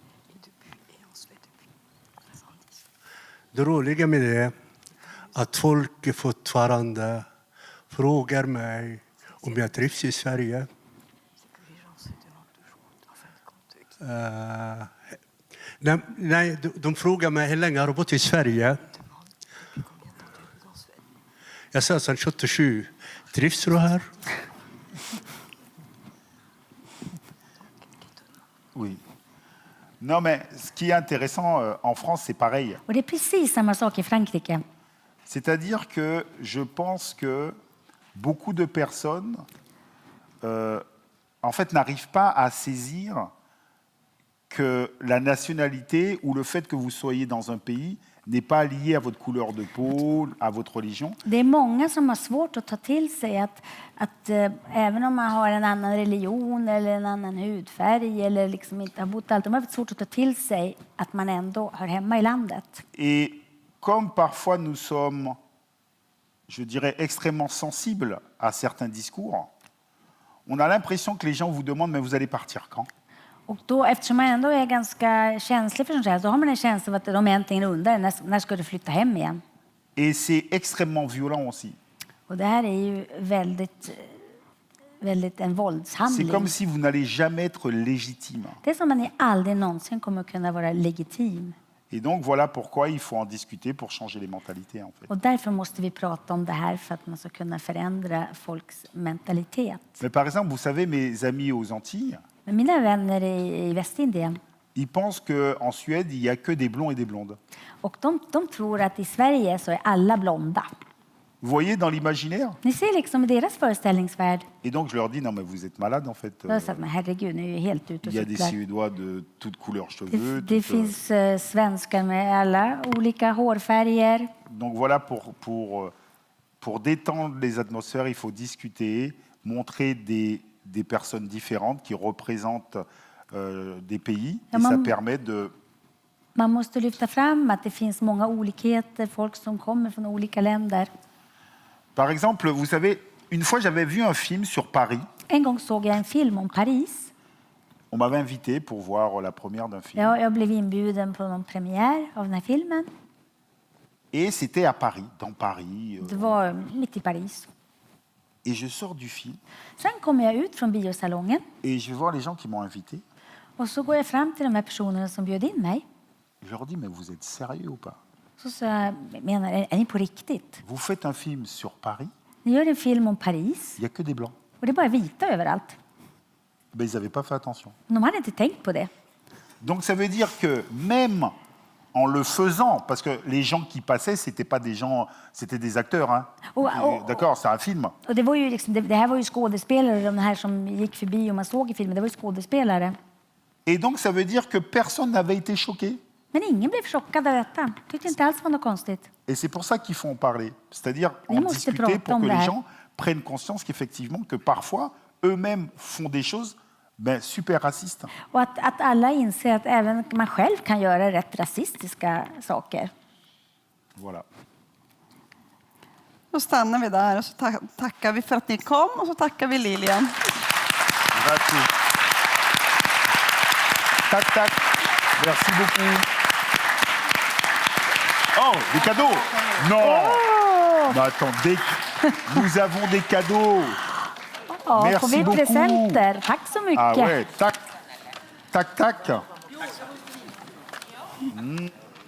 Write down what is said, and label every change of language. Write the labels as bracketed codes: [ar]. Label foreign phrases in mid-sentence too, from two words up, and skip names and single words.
[sv] Det roliga med det att folk fortfarande frågar mig om jag trivs i Sverige. Nej, de frågar mig hur länge har du bott i Sverige. Jag sa sedan 77. Trivs du här? [fr] Oui. Non, mais ce qui est intéressant en France, c'est pareil. [sv] Och det är precis samma sak i Frankrike. [fr] C'est-à-dire que je pense que beaucoup de personnes, en fait, n'arrivent pas à saisir que la nationalité ou le fait que vous soyez dans un pays n'est pas lié à votre couleur de peau, à votre religion. [sv] Det är många som har svårt att ta till sig att även om man har en annan religion eller en annan hudfärg eller liksom inte har bott allt, de har svårt att ta till sig att man ändå hör hemma i landet. [fr] Et comme parfois nous sommes, je dirais, extrêmement sensibles à certains discours, on a l'impression que les gens vous demandent « mais vous allez partir quand ?» [sv] Och då, eftersom man ändå är ganska känslig för sånt här, så har man en känsla av att de egentligen undrar när ska du flytta hem igen. [fr] Et c'est extrêmement violent aussi. [sv] Och det här är ju väldigt en [fr] C'est [sv] våldshandling. [fr] comme si vous n'allez jamais être légitime. [sv] Det är som att ni aldrig någonsin kommer kunna vara legitim. [fr] Et donc voilà pourquoi il faut en discuter pour changer les mentalités en fait. [sv] Och därför måste vi prata om det här för att man ska kunna förändra folks mentalitet. [fr] Mais par exemple, vous savez, mes amis aux Antilles, [sv] Men mina vänner i Västindien, [fr] ils pensent qu'en Suède, il n'y a que des blonds et des blondes. [sv] och de tror att i Sverige så är alla blonda. [fr] Vous voyez dans l'imaginaire? [sv] Ni ser liksom i deras föreställningsvärld. [fr] Et donc je leur dis, non mais vous êtes malade en fait. [sv] Då sa att, men herregud, ni är ju helt ute och [fr] Il y a des [sv] cyklar. [fr] Suédois de toutes couleurs cheveux. [sv] Det finns svenskar med alla olika hårfärger. [fr] Donc voilà, pour détendre les atmosphères, il faut discuter, montrer des personnes différentes qui représentent des pays. [sv] Ja, [fr] et ça [sv] man- [fr] permet de... [sv] Man måste lyfta fram att det finns många olikheter, folk som kommer från olika länder. [fr] Par exemple, vous savez, une fois j'avais vu un film sur Paris. [sv] En gång såg jag en film om Paris. [fr] On m'avait invité pour voir la première d'un film. [sv] Jag blev inbjuden på någon premiär av den här filmen. [fr] Et c'était à Paris, dans Paris. [sv] Det var mitt i Paris. [fr] Et je sors du film [sv] Sen kommer jag ut från biosalongen [fr] et je vais voir les gens qui m'ont invité. [sv] och så går jag fram till de här personerna som bjöd in mig. [fr] Je leur dis, mais vous êtes sérieux ou pas? [sv] Så sa jag, är ni på riktigt? [fr] Vous faites un film sur Paris, [sv] Ni gör en film om Paris [fr] il n'y a que des blancs. [sv] och det är bara vita överallt. [fr] Ben, ils n'avaient pas fait attention. [sv] De hade inte tänkt på det. [fr] Donc ça veut dire que même en le faisant, parce que les gens qui passaient, c'était pas des gens, c'était des acteurs. Hein. D'accord, c'est un film. [sv] Och det var ju liksom, det här var ju skådespelare, de här som gick förbi och man såg i filmen, det var ju skådespelare. [fr] Et donc ça veut dire que personne n'avait été choqué. [sv] Men ingen blev chockad av detta. Tyckte inte alls var något konstigt. [fr] Et c'est pour ça qu'il faut en parler. C'est-à-dire [sv] Vi [fr] en [sv] måste [fr] discuter [sv] prata [fr] pour [sv] om [fr] que [sv] det [fr] les [sv] här. [fr] gens prennent conscience qu'effectivement, que parfois, eux-mêmes font des choses super racistes. [sv] Och att alla inser att även man själv kan göra rätt rasistiska saker. [fr] Voilà. [sv] Då stannar vi där och så tackar vi för att ni kom och så tackar vi Lilian. Merci. Tac, tac. [fr] Merci beaucoup. Oh, des cadeaux! Non! Mais attendez, nous avons des cadeaux! [sv] Ja, [fr] Merci [sv] får vi [fr] beaucoup. [sv] presenter. Tack så mycket. [fr] Ah ouais, [sv] tac, tac, tac.